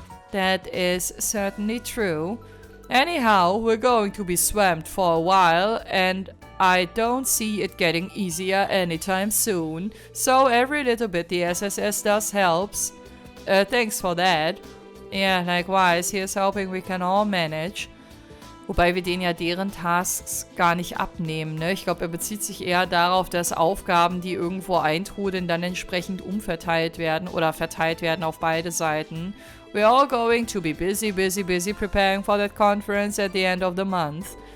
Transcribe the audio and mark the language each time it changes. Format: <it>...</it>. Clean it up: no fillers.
<en>That is certainly true. Anyhow, we're going to be swamped for a while, and I don't see it getting easier anytime soon. So every little bit the SSS does helps. Thanks for that. Yeah, likewise, here's hoping we can all manage.</en> <de>Wobei wir denen ja deren Tasks gar nicht abnehmen, ne? Ich glaube, er bezieht sich eher darauf, dass Aufgaben, die irgendwo eintrudeln, dann entsprechend umverteilt werden oder verteilt werden auf beide Seiten.</de> <en>We're all going to be busy preparing for that conference at the end of the month.</en>